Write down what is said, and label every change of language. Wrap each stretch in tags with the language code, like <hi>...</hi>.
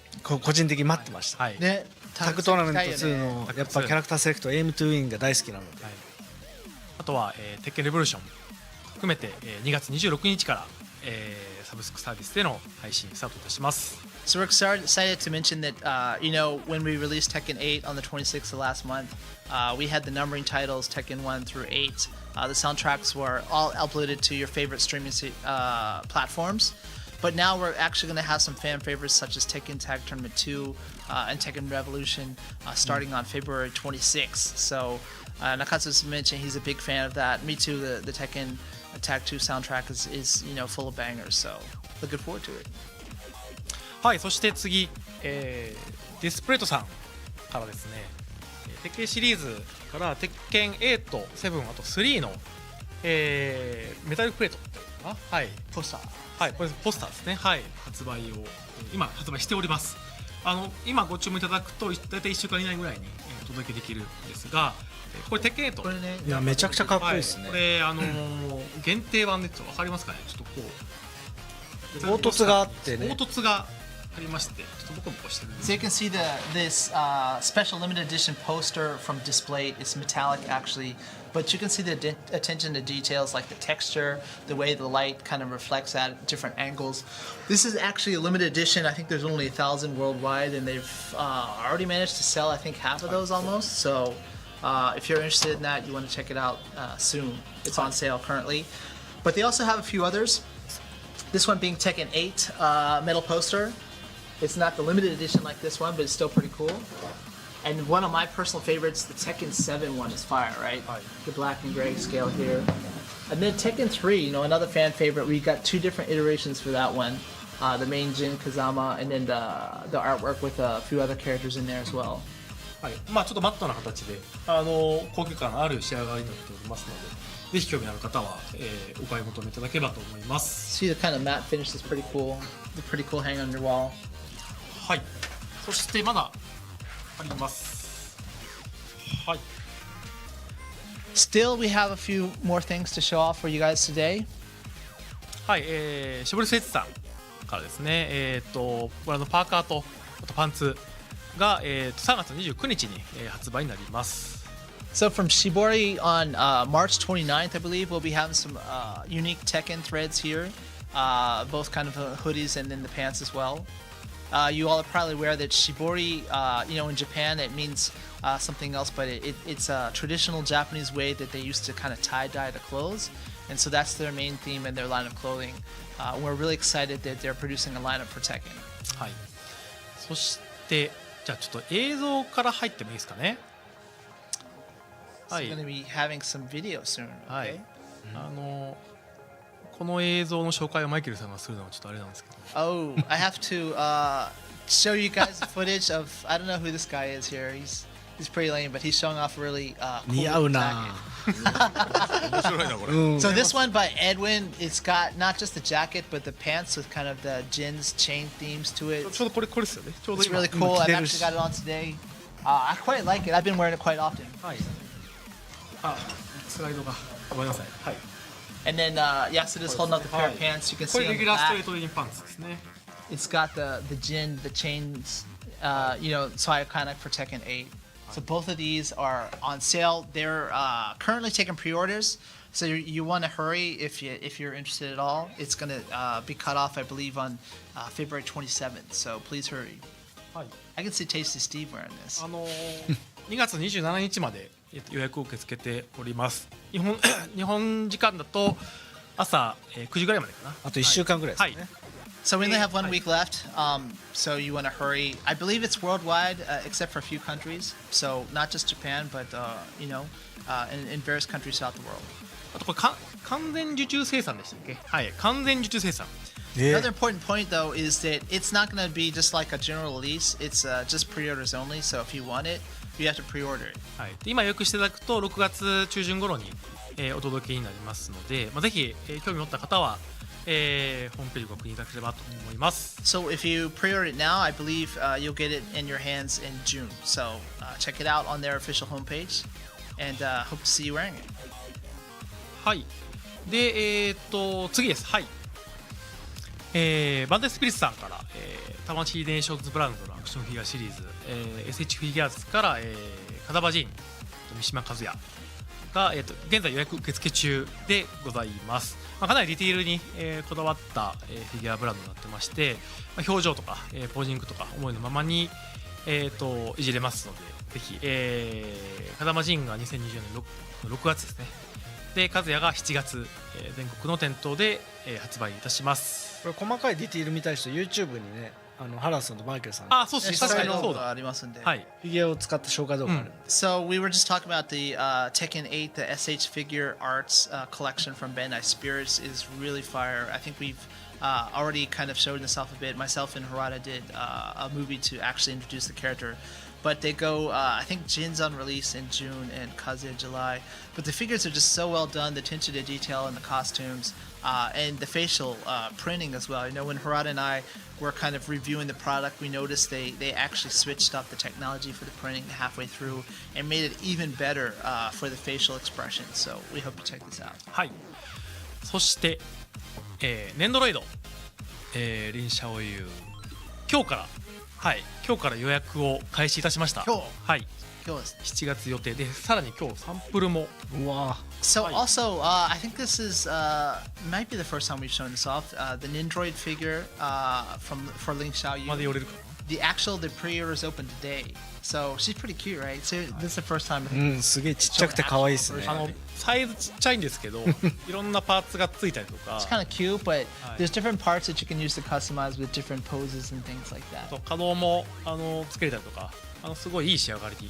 <ja>個人的に待ってました、はい、でタッグトーナメント2のやっぱキャラクターセレクトエイムトゥウィンが大好きなので、はい、あとは、鉄拳レボリューション含めて、2月26日から、サブスクサービスでの配信スタートいたします。</ja> <en>So we're excited to mention that, when we released Tekken 8 on the 26th of last month, we had the numbering titles Tekken 1 through 8. The soundtracks were all uploaded to your favorite streaming platforms. But now we're actually going to have some fan favorites such as Tekken Tag Tournament 2 and Tekken Revolution starting on February 26th. So Nakatsu's mentioned he's a big fan of that. Me too. The Tekken Tag 2 soundtrack is full of bangers. So looking forward to it.</en> <ja>はい、そして次、ディスプレートさんからですね、鉄拳シリーズから鉄拳8、7、あと3の、メタルプレートっていうのかな、はい、ポスター。はい、これポスターですね、はい、発売を今発売しております。今ご注文いただくと大体1週間以内ぐらいにお届けできるんですが、これ鉄拳8、これね、いやめちゃくちゃかっこいいですね、はい、これ限定版でちょっと分かりますかね、ちょっとこう凹凸があってね、凹凸がありまして、ちょっとボコボコしてるんです。</ja> <en>So you can see this special limited edition poster from Display. It's metallic actually, but you can see the attention to details like the texture, the way the light kind of reflects at different angles. This is actually a limited edition. I think there's only 1,000 worldwide, and they've already managed to sell I think half of those almost. So if you're interested in that, you want to check it out soon. It's on sale currently. But they also have a few others. This one being Tekken 8 metal poster. It's not the limited edition like this one, but it's still pretty cool. And one of my personal favorites, the Tekken 7 one is fire, right? The black and gray scale here. And then Tekken 3, another fan favorite. We got two different iterations for that one. The main Jin Kazama, and then the artwork with a few other characters in there as well.</en> <ja>はい、まあちょっとマットな形で高級感のある仕上がりになっておりますので、ぜひ興味のある方は、お買い求めいただければと思います。</ja> <en>See the kind of matte finish is pretty cool. The pretty cool hang on your wall.</en> <ja>はい、そしてまだあります。はい。</ja> <en>Still, we have a few more things to show off for you guys today.</en> <ja>はい、シボリスエッツさんからですね、これパーカーとあとパンツが、3月29日に、発売になります。</ja> <en>So from Shibori on March 29th, I believe, we'll be having some unique Tekken threads here, both kind of hoodies and then the pants as well. You all are probably aware that Shibori, in Japan, it means something else, but it's a traditional Japanese way that they used to kind of tie-dye the clothes. And so that's their main theme in their line of clothing. We're really excited that they're producing a lineup for Tekken.</en> <ja>はい。そしてじゃあちょっと映像から入ってもいいですかね。</ja> <en>So</en> <ja>はい。</ja> <en>we're going to be having some video soon.</en> <ja>は</ja> <en>Okay?</en> <ja>い。この映像の紹介をマイケルさんがするのはちょっとあれなんですけど。</ja> <en>Oh, I have to show you guys the footage of, I don't know who this guy is here. He's pretty lame, but he's showing off really cool</en> <ja>似合うな</ja> <en>jacket.</en> <ja>面白いなこれ、</ja> <en>So this one by Edwin, it's got not just the jacket, but the pants with kind of the Jin's chain themes to it.</en> <ja>ちょうどこれですよね。ちょうど</ja> <en>It's</en> <ja>今。</ja> <en>really cool. I've</en> <ja>着てる</ja> <en>actually</en> <ja>し</ja> <en>got it on today. I quite like it. I've been wearing it quite often.</en> <ja>はい。あ、スライドがごめんなさい。はい。</ja> <en>And then Yasuda's holding up the pair of pants. You can</en> <ja>こ</ja> <en>see</en> <ja>れ</ja> <en>on</en> <ja>レギ</ja> <en>the</en> <ja>ュラースト</ja> <en>back.</en> <ja>レートレインパンツですね。</ja> <en>It's got the Jin, the chains, so iconic for Tekken 8. So both of these are on sale. They're currently taking pre-orders. So you want to hurry if you're interested at all. It's going to be cut off, I believe, on February 27th. So please hurry.</en> <ja>はい。</ja> <en>I can see Tasty Steve wearing this.</en> <ja>2月27日まで予約を受け付けております。日本時間だと朝9時ぐらいまでかな。あと1週間ぐらいですね、はい</ja> <en>So we only have 1 Hi. week left. So you want to hurry. I believe it's worldwide, except for a few countries. So not just Japan, but in various countries throughout the world.</en> <ja>あとこれ完全受注生産でしたっけ？はい、完全受注生産。</ja> <en>Another important point, though, is that it's not going to be just like a general release. It's just pre-orders only. So if you want it, you have to pre-order it.</en> <ja>はい。で今予約していただくと6月中旬頃に、お届けになりますので、ぜひ、興味を持った方は、ホームページをご確認いただければと思います。</ja> <en>So if you pre-order it now, I believe you'll get it in your hands in June. So check it out on their official homepage, and hope to see you wearing it.</en> <ja>はい。で、次です。はい。バンダイスピリッツさんから、魂ネーションズブランドのアクションフィギュアシリーズ、SH フィギュアーズから、風間仁、三島和也が、現在予約受付中でございます。かなりディティールに、こだわった、フィギュアブランドになってまして、表情とか、ポージングとか思いのままに、いじれますので、ぜひ、風間仁が2024年 6月ですね。で、和也が7月、全国の店頭で、発売いたします。これ細かいディティール見たい人 YouTube にね原田さんとマイケルさんあ、そうですね。実際のそうだ。ありますんで。はい。フィギュアを使った紹介動画あるんで、</ja> <en>So we were just talking about the Tekken 8, the SH figure arts collection from Bandai Spirits is really fire. I think we've already kind of showed this off a bit. Myself and Harada did a movie to actually introduce the character. But they go, I think Jin's on release in June and Kazuya July. But the figures are just so well done, the attention to detail in the costumes, and the facial printing as well. You know, when Harada and I were kind of reviewing the product, we noticed they actually switched up the technology for the printing halfway through and made it even better for the facial expressions. So we hope to check this out.</en> <ja>はい。そして、ネンドロイド、リンシャオユー、今日から予約を開始いたしました。今日はい。今日です。 7月予定で、さらに今日サンプルも。うわ</ja> <en>So also, I think this is might be the first time we've shown this off. The Nindroid figure for Ling</en> <ja>まで寄れるかな。</ja> <en>The pre-orders open today. So she's pretty cute, right? So this is the first time.</en> <ja>うんすげえちっちゃくて可愛いですねサイズちっちゃいんですけどいろんなパーツがついたりとか</ja> <en>It's kind of cute, but there's different parts that you can use to customize with different poses and things like that.</en> <ja>可動もつけれたりとかすごいいい仕上がりに</ja>